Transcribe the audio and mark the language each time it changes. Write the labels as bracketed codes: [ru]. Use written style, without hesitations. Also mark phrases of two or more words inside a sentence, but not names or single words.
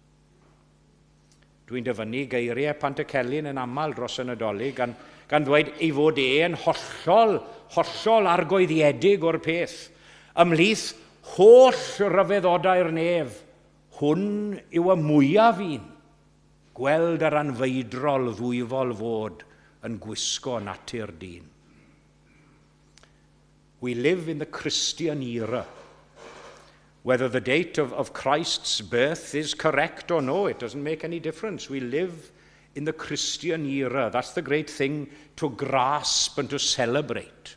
[cy] Dwi'n dyfynnu geiriau Pantycelyn yn aml dros y Nadolig, gan ddweud ei fod yn hollol argoeddiedig o'r peth, ymhlith holl ryfeddodau'r nef, hwn yw y mwyaf un, gweld yr anfeidrol ddwyfol fod yn gwisgo natur dyn. [en] We live in the Christian era. Whether the date of Christ's birth is correct or no, it doesn't make any difference. We live in the Christian era. That's the great thing to grasp and to celebrate.